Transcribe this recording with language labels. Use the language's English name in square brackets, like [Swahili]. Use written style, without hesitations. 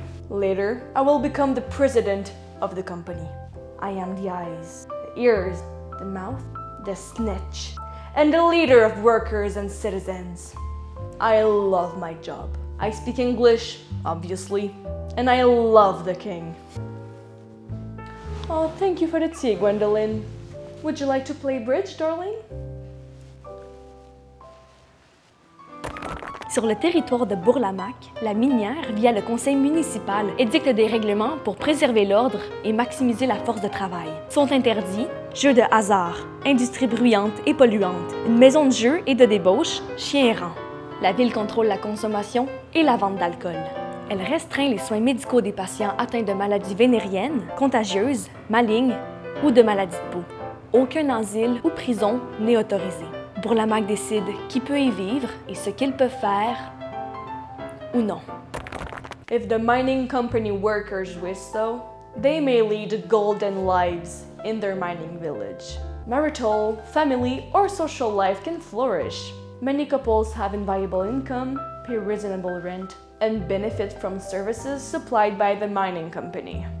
[English] Later, I will become the president of the company. I am the eyes, the ears, the mouth, the snitch, and the leader of workers and citizens. I love my job. I speak English, obviously, and I love the king. Oh, thank you for the tea, Gwendolyn. Would you like to play bridge, darling? [French] Sur le territoire de Bourlamaque, la minière, via le conseil municipal, édicte des règlements pour préserver l'ordre et maximiser la force de travail. Sont interdits jeux de hasard, industrie bruyante et polluante, une maison de jeu et de débauche, chiens errants. La ville contrôle la consommation et la vente d'alcool. Elle restreint les soins médicaux des patients atteints de maladies vénériennes, contagieuses, malignes ou de maladies de peau. Aucun asile ou prison n'est autorisé. Bourlamaque décide qui peut y vivre et ce qu'ils peuvent faire ou non. [English] If the mining company workers wish so, they may lead golden lives in their mining village. Marital, family, or social life can flourish. Many couples have inviolable income, pay reasonable rent, and benefit from services supplied by the mining company.